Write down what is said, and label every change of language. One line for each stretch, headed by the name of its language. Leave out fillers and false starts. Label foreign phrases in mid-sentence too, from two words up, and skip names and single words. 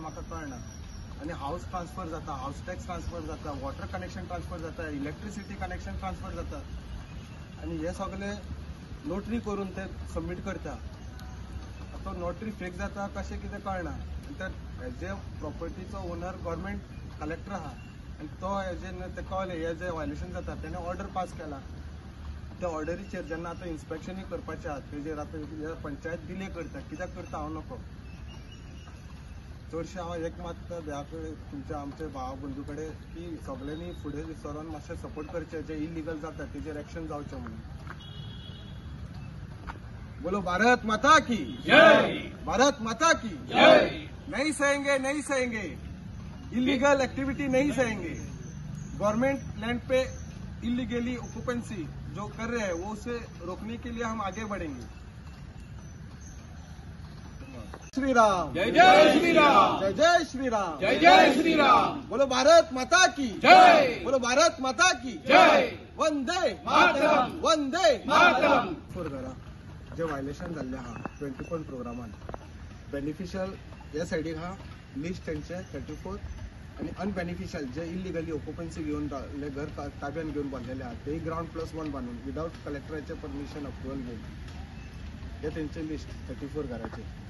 Konkani: म्हाका कळना आनी
English: house transfer
Konkani: जाता
English: house tax transfer
Konkani: जाता
English: water connection transfer
Konkani: जाता
English: electricity connection transfer
Konkani: जाता आनी हे सगळे नोटरी करून ते सबमीट करता तो
English: notary fake
Konkani: जाता कशें कितें कळना आनी तर हेजे प्रॉपर्टीचो
English: owner government collector
Konkani: आहा आनी तो हेजे ते कळले हे जे वायलेशन जाता तेणें
English: order pass
Konkani: केला त्या ऑर्डरीचेर जेन्ना आतां इन्स्पेक्शनूय करपाचें आहा तेजेर आतां पंचायत डिले करता कित्याक करता हांव नको चडशें हांव एक मात ह्या कडेन तुमच्या आमचे भाव बंधू कडेन की सगळ्यांनी फुडें सरून मातशें सपोर्ट करचें जे इलिगल जाता तेजेर एक्शन जावचें म्हणून
Hindi: बोलो भारत माता की जय भारत माता की जय नहीं सहेंगे
English: illegal activity
Hindi: नहीं सहेंगे
English: government land
Hindi: पे
English: illegally occupancy
Hindi: जो कर रहे हैं वो उसे रोकने के लिए हम आगे बढ़ेंगे श्री राम जय जय श्री राम जय जय श्री राम जय जय श्री राम बोलो भारत माता की जय बोलो भारत माता की जय वंदे मातरम वंदे मातरम
Konkani: फॉर घरा जे वायलेशन जाल्ले आहा 20 पॉयंट प्रोग्रामान बेनिफिशियल ह्या सायडीक आहा लिस्ट तेंचे 34 आणि अनबेनिफिशियल जे इलिगली ऑक्युपन्सी घेऊन घर ताब्यान घेऊन बांधलेले आहात ते ग्राउंड+1 बांधून विदाउट कलेक्टराचे
English: permission approval
Konkani: घेऊन हे तेंचे लिस्ट 34 घराचे